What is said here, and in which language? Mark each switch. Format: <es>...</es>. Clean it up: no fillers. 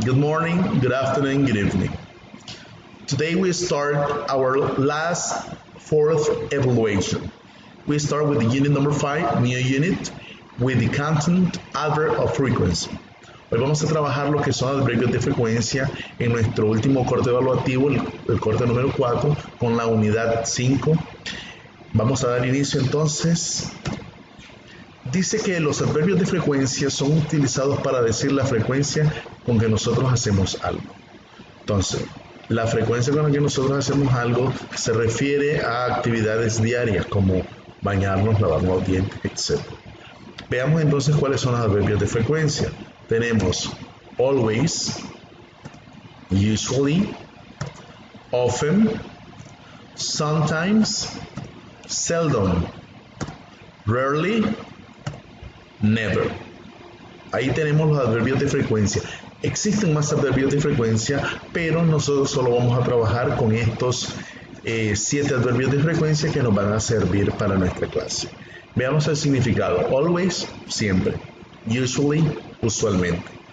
<en>Good morning, good afternoon, good evening. Today we start our last fourth evaluation. We start with the unit number 5, new unit, with the content adverb of frequency.</en> <es>Hoy vamos a trabajar lo que son adverbios de frecuencia en nuestro último corte evaluativo, el corte número 4, con la unidad 5. Vamos a dar inicio entonces. Dice que los adverbios de frecuencia son utilizados para decir la frecuencia con que nosotros hacemos algo. Entonces, la frecuencia con la que nosotros hacemos algo se refiere a actividades diarias como bañarnos, lavarnos los dientes, etc. Veamos entonces cuáles son los adverbios de frecuencia. Tenemos always, usually, often, sometimes, seldom, rarely, never. Ahí tenemos los adverbios de frecuencia. Existen más adverbios de frecuencia, pero nosotros solo vamos a trabajar con estos 7 adverbios de frecuencia que nos van a servir para nuestra clase. Veamos el significado. Always, siempre. Usually, usualmente.</es>